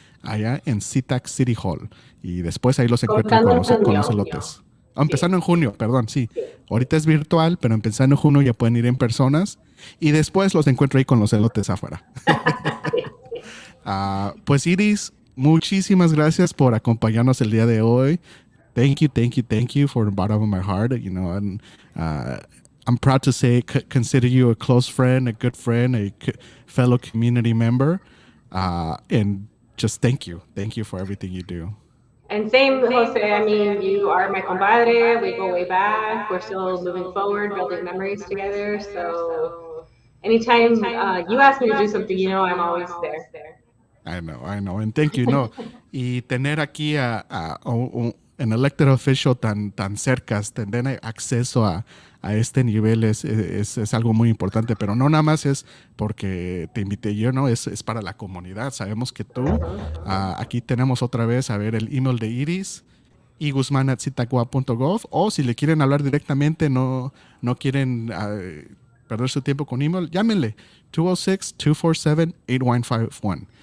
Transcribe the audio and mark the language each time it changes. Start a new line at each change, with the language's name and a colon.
Spanish: allá en SeaTac City Hall. Y después ahí los encuentran con los elotes. Empezando en junio, perdón, sí. Ahorita es virtual, pero empezando en junio ya pueden ir en personas y después los encuentro ahí con los elotes afuera. Pues Iris, muchísimas gracias por acompañarnos el día de hoy.
English: Thank you from the bottom of my heart. You know, and I'm proud to say, consider you a close friend, a good friend, a fellow community member, and just thank you for everything you do. And same, Jose, I mean, you are my compadre. We go way back. We're still moving forward, building memories together. So anytime you ask me to do something, you know I'm always there. I know. And thank you.
Spanish: No, y tener aquí
English: an elected official
Spanish: tan cerca, tener acceso a este nivel es algo muy importante, pero no nada más es porque te invité yo, ¿no? Es para la comunidad. Sabemos que tú, aquí tenemos otra vez, a ver, el email de Iris, iguzman@seatacua.gov, o si le quieren hablar directamente, no quieren perder su tiempo con email, llámenle 206-247-8151.